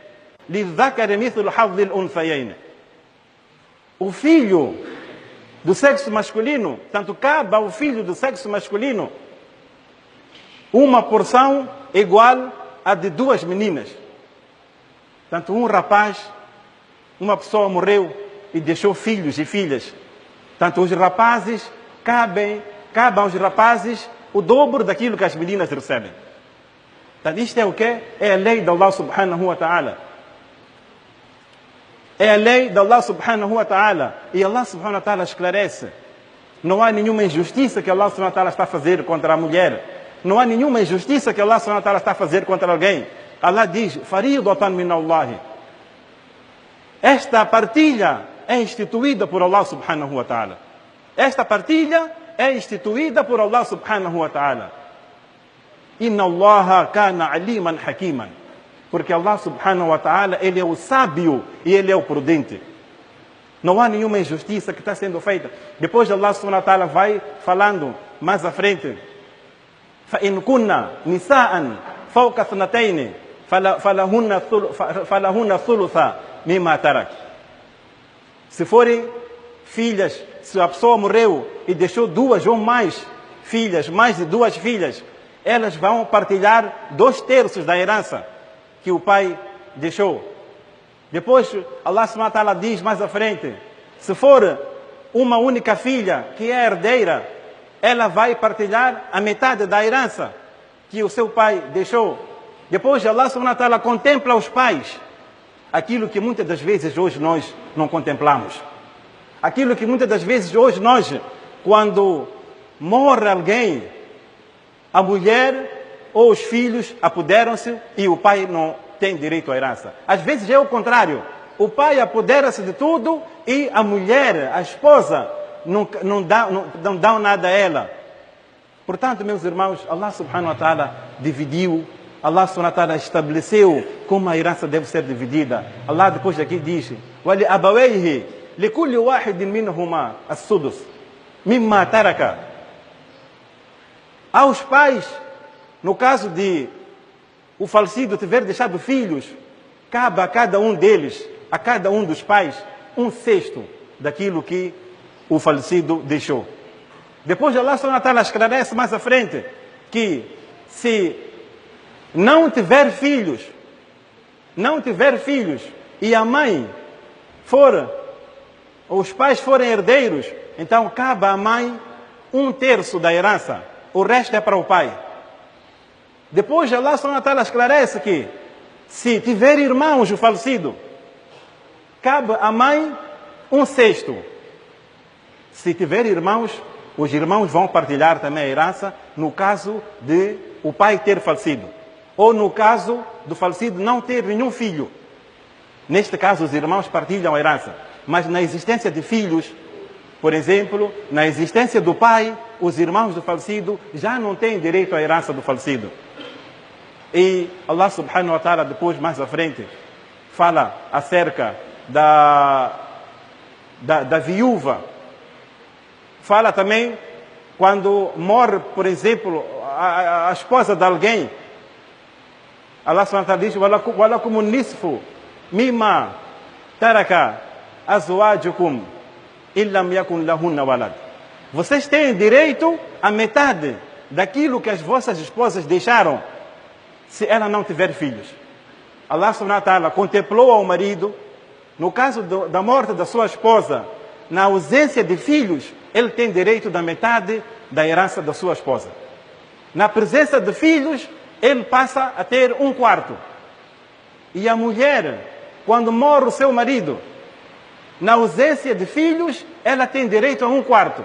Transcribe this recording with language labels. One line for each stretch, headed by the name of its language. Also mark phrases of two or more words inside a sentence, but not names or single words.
Portuguese: O filho do sexo masculino, tanto cabe ao filho do sexo masculino uma porção igual à de duas meninas. Tanto um rapaz, uma pessoa morreu e deixou filhos e filhas. Tanto os rapazes, cabe aos rapazes o dobro daquilo que as meninas recebem. Então, isto é o quê? É a lei de
Arabic: الله سبحانه وتعالى.
Portuguese: É a lei de
Arabic: الله سبحانه وتعالى.
Portuguese: E
Arabic: الله سبحانه وتعالى
Portuguese: esclarece. Não há nenhuma injustiça que
Arabic: الله سبحانه وتعالى
Portuguese: está a fazer contra a mulher. Não há nenhuma injustiça que
Arabic: الله سبحانه وتعالى
Portuguese: está a fazer contra alguém. Allah diz:
Arabic: فريضة من الله.
Portuguese: Esta partilha é instituída por
Arabic: الله سبحانه وتعالى.
Portuguese: Esta partilha é instituída por
Arabic: الله سبحانه وتعالى. إن الله كان عليما حكيما.
Portuguese: Porque
Arabic: الله سبحانه وتعالى,
Portuguese: Ele é o sábio e Ele é o prudente. Não há nenhuma injustiça que está sendo feita. Depois
Arabic: الله سبحانه وتعالى
Portuguese: vai falando mais à frente.
Arabic: فَإِنْ كُنَّ نِسَاءً فَوْقَ اثْنَتَيْنِ فَلَهُنَّ ثُلُثَ مِمَّا تَرَكَ.
Portuguese: Se forem filhas, se a pessoa morreu e deixou duas ou mais filhas, mais de duas filhas, elas vão partilhar 2/3 da herança que o pai deixou. Depois,
Arabic: الله سبحانه وتعالى
Portuguese: diz mais à frente, se for uma única filha que é herdeira, ela vai partilhar a metade da herança que o seu pai deixou. Depois,
Arabic: الله سبحانه وتعالى
Portuguese: contempla os pais, aquilo que muitas das vezes hoje nós não contemplamos. Aquilo que muitas das vezes hoje nós, quando morre alguém, a mulher ou os filhos apoderam-se e o pai não tem direito à herança. Às vezes é o contrário. O pai apodera-se de tudo e a mulher, a esposa, não dá nada a ela. Portanto, meus irmãos,
Arabic: الله سبحانه وتعالى
Portuguese: dividiu,
Arabic: الله سبحانه وتعالى
Portuguese: estabeleceu como a herança deve ser dividida. Allah depois daqui diz,
Arabic: وَلِأَبَوَيْهِ لِكُلِّ وَاحِدٍ مِّنْهُمَا السُّدُسُ مِمَّا تَرَكَ.
Portuguese: Aos pais, no caso de o falecido tiver deixado filhos, cabe a cada um deles, a cada um dos pais, 1/6 daquilo que o falecido deixou. Depois
Arabic: الله سبحانه وتعالى
Portuguese: esclarece mais à frente que se não tiver filhos e a mãe os pais forem herdeiros, então cabe à mãe 1/3 da herança, o resto é para o pai. Depois
Arabic: الله سبحانه وتعالى
Portuguese: esclarece que se tiver irmãos o falecido, cabe à mãe 1/6. Se tiver irmãos, os irmãos vão partilhar também a herança no caso de o pai ter falecido. Ou no caso do falecido não ter nenhum filho. Neste caso, os irmãos partilham a herança. Mas na existência de filhos, por exemplo, na existência do pai, os irmãos do falecido já não têm direito à herança do falecido. E
Arabic: الله سبحانه وتعالى
Portuguese: depois, mais à frente, fala acerca da viúva. Fala também quando morre, por exemplo, a esposa de alguém.
Arabic: الله سبحانه وتعالى diz, وَلَكُمُ النِّصْفُ مِمَّا تَرَكَ أَزْوَاجُكُمْ إِنْ لَمْ يَكُنْ لَهُنَّ وَلَدٌ.
Portuguese: Vocês têm direito à metade daquilo que as vossas esposas deixaram, se ela não tiver filhos.
Arabic: الله سبحانه وتعالى
Portuguese: contemplou ao marido, no caso da morte da sua esposa, na ausência de filhos, ele tem direito da metade da herança da sua esposa. Na presença de filhos, ele passa a ter 1/4. E a mulher, quando morre o seu marido, na ausência de filhos, ela tem direito a 1/4.